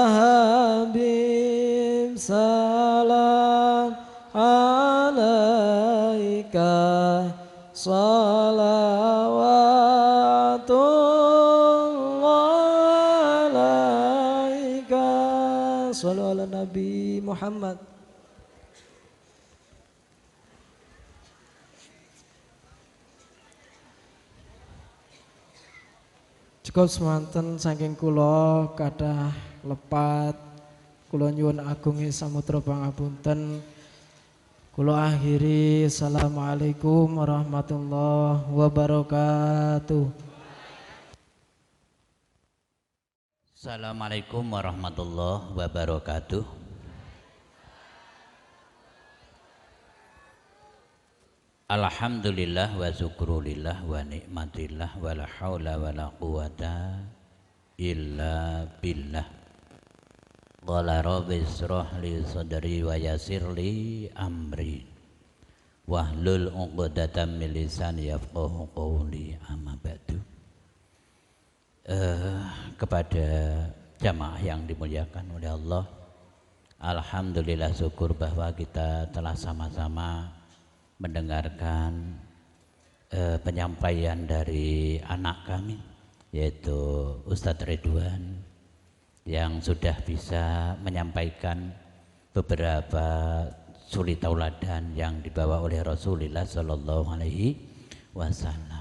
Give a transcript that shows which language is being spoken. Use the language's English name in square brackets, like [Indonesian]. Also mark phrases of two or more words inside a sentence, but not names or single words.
[Arabic] حبيب سلام عليك، صلوات الله عليك. صلوا على النبي محمد. [Javanese] Cukup semanten saking kula kathah lepat, kula nyuwun agungi samudra pangapunten. Kula akhiri, [Arabic] السلام عليكم ورحمة الله وبركاته. السلام عليكم ورحمة الله وبركاته. الحمد لله والشكر لله والنعمة لله ولا حول ولا قوة إلا بالله. قال رب اشرح لي صدري ويسر لي أمري واحلل عقدة من لساني يفقهوا قولي، أما بعد. [Indonesian] Kepada jamaah yang dimuliakan oleh Allah, alhamdulillah syukur bahwa kita telah sama-sama mendengarkan penyampaian dari anak kami, yaitu Ustadz Ridwan yang sudah bisa menyampaikan beberapa suri tauladan yang dibawa oleh Rasulullah [Arabic] صلى الله عليه وسلم.